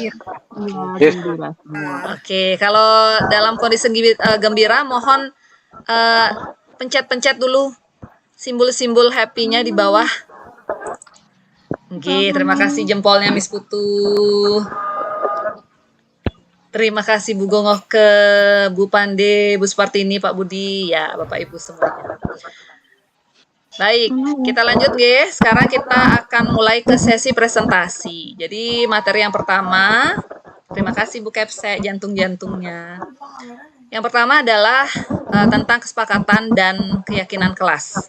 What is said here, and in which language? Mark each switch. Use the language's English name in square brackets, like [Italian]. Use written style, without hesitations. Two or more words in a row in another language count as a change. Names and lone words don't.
[Indonesian] Oke, kalau dalam kondisi gembira, mohon pencet-pencet dulu simbol-simbol happy-nya di bawah. Oke, terima kasih jempolnya Miss Putu. Terima kasih Bu Gongoh ke Bu Pande, Bu Spartini, Pak Budi, ya Bapak Ibu semuanya. Baik, kita lanjut guys. Sekarang kita akan mulai ke sesi presentasi. Jadi materi yang pertama, terima kasih Bu Kepse, jantung-jantungnya. Yang pertama adalah tentang kesepakatan dan keyakinan kelas.